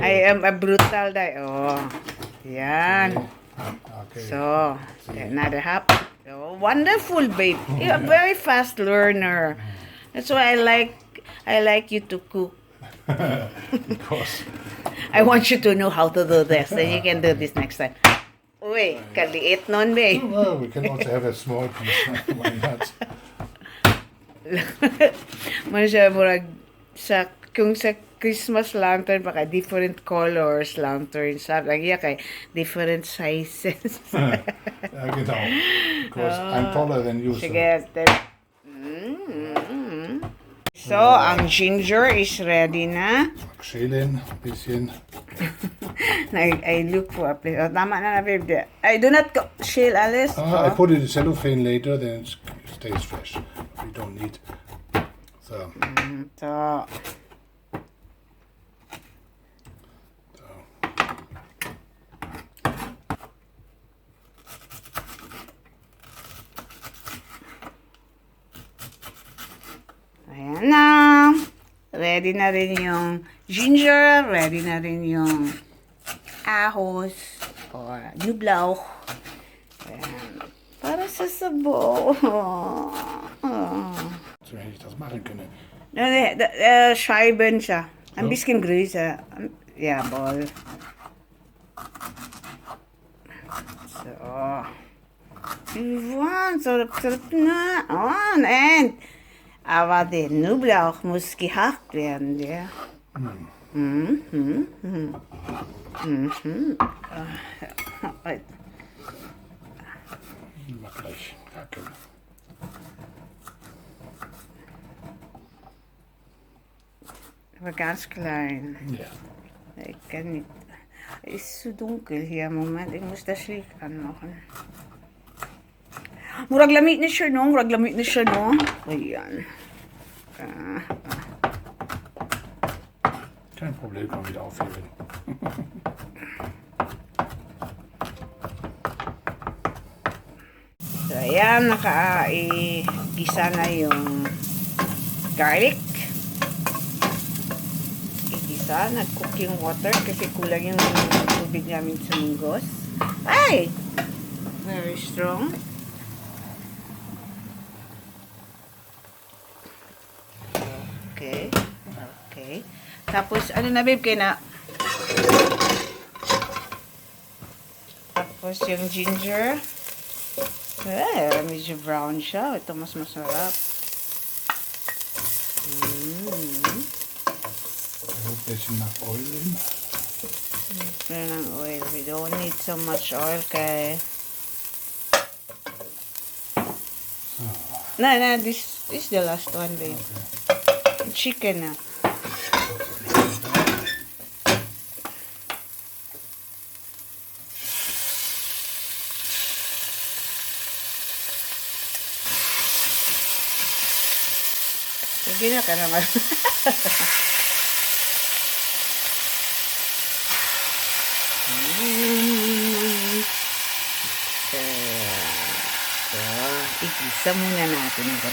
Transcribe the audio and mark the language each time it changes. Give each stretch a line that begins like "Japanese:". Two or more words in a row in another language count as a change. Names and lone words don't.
English: I am a brutal guy. Oh. Yan. okay. So, another half. Oh, wonderful, babe. You're a very fast learner. That's why I like you to cook. Because I want you to know how to do this. Then you can do this next time.
Filipino: Uy, kaliit nun, babe.
English: well, we can also have a small piece. Why not?
Cebuano: Masya, murag, kung sa Christmas lantern, baka
English: different colors lanterns.
Cebuano: Lagi kay
English: different sizes.
German: Genau.
English: Because I'm taller than you. So.
Filipino: Sige. So, ang ginger
English: is ready
Filipino: na.
German: Schälen, ein bisschen.
English: I look for a place.
Filipino: Oh, tama na, babe.
English: I do not shell, Alice. I put it in cellophane later, then it stays fresh. We don't need. So. So,
Filipino: ayan na. Ready na rin yung ginger. Ready na rin yung ahos or nublaw. Ayan. Para sa sabo.
German: So hätte ich das machen können. Scheiben siya. Ein bisschen größer. Ja, ball. So.
Filipino: Wow, sarap na.
English: Oh, and.
German: Aber der Knoblauch muss gehackt werden, ja. Mal gleich hacken. Aber ganz klein. Ja. Ich kann nicht. Es ist zu dunkel hier. Moment, ich muss das Licht anmachen.
Cebuano: Murag lamig na siya, no? Ayan.
German: Kein Problem, kann wieder aufheben.
Filipino: So, ayan, naka-gisa na yung garlic. palasa. Nag-cooking water kasi kulang yung tubig namin sa munggos.
English: Ay! Very strong. Okay. Okay.
Filipino: Tapos, ano na babe, kaya na... Tapos, yung ginger. Medyo brown siya. Ito mas masarap.
English: I hope there's enough oil in.
Filipino: Ng oil.
English: We don't need so much oil kay... No, this is the last one, babe.
Filipino: Okay. Chicken na. Sige na ka naman. Igisa muna natin ito.